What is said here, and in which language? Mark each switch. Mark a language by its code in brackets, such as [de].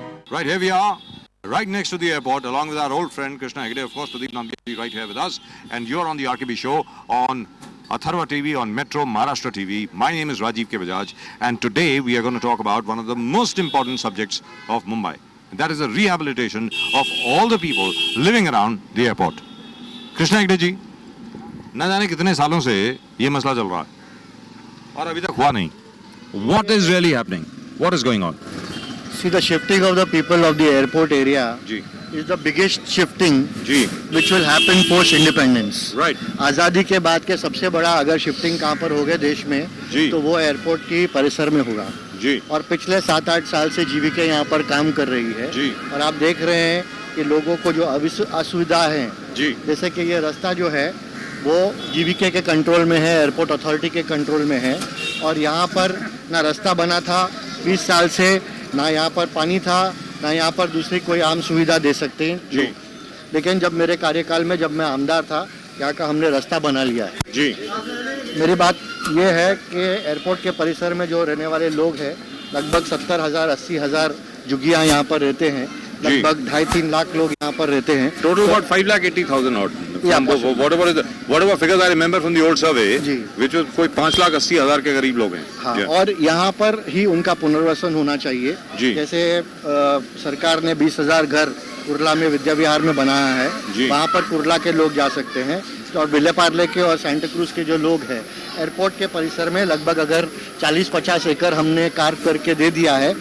[en] Right, here we are, right next to the airport, along with our old friend Krishna Hegde, of course, Pradeep Nambiar right here with us, and you're on the RKB show on Atharva TV, on Metro Maharashtra TV. My name is Rajiv K. Bajaj, and today we are going to talk about one of the most important subjects of Mumbai, and that is the rehabilitation of all the people living around the airport. [hi] Krishna Hegde ji, न जाने कितने सालों से ये मसला चल रहा है और अभी तक हुआ नहीं. [en] What is really happening? What is going on? See, the shifting of the people of the airport area जी. is the biggest shifting जी. which will happen post independence. Right. [hi] आज़ादी के बाद के सबसे बड़ा अगर शिफ्टिंग कहाँ पर हो गए देश में जी. तो वो एयरपोर्ट की परिसर में होगा जी. और पिछले 7-8 साल से जीवीके यहाँ पर काम कर रही है जी. और आप देख रहे हैं कि लोगों को जो असुविधा है जी. जैसे कि ये रास्ता जो है वो जीवीके के कंट्रोल में है, एयरपोर्ट अथॉरिटी के कंट्रोल में है और यहाँ पर ना रास्ता बना था 20 साल से, ना यहाँ पर पानी था, ना यहाँ पर दूसरी कोई आम सुविधा दे सकते हैं जी. लेकिन जब मेरे कार्यकाल में जब मैं आमदार था यहाँ का हमने रास्ता बना लिया है जी. मेरी बात ये है कि एयरपोर्ट के परिसर में जो रहने वाले लोग हैं लगभग 70,000 80,000 जुगियाँ यहाँ पर रहते हैं, लगभग 2.5-3 लाख लोग यहाँ पर रहते हैं. [en] Total about 5,80,000 odd. Yeah, whatever figures I remember from the old survey, जी. which was [hi] कोई 5,80,000 के करीब लोग हैं. हाँ, Yeah. और यहाँ पर ही उनका पुनर्वसन होना चाहिए. जी. जैसे सरकार ने 20,000 घर कुर्ला में विद्या विहार में बनाया है, वहाँ पर कुर्ला के लोग जा सकते हैं और विले पार्ले के और सेंटा क्रूज के जो लोग हैं एयरपोर्ट के परिसर में लगभग अगर 40-50 एकड़ हमने कार्य करके दे दिया है